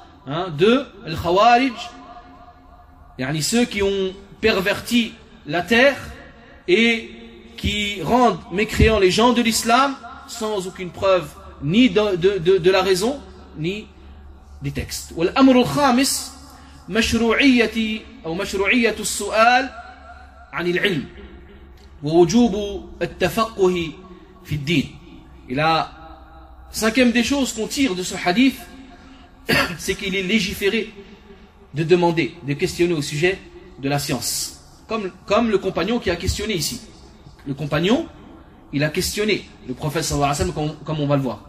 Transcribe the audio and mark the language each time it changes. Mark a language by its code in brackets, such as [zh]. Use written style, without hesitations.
[fr] Hein, de l'Khawarij, yani ceux qui ont perverti la terre et qui rendent mécréants les gens de l'islam sans aucune preuve ni de la raison ni des textes. [ar] والأمر الخامس مشروعية أو مشروعية السؤال عن العلم ووجوب التفقه في الدين. [fr] Et la cinquième des choses qu'on tire de ce hadith, c'est qu'il est légiféré de demander, de questionner au sujet de la science. Comme le compagnon qui a questionné ici. Le compagnon, il a questionné le prophète sallallahu alayhi wa sallam, comme on va le voir.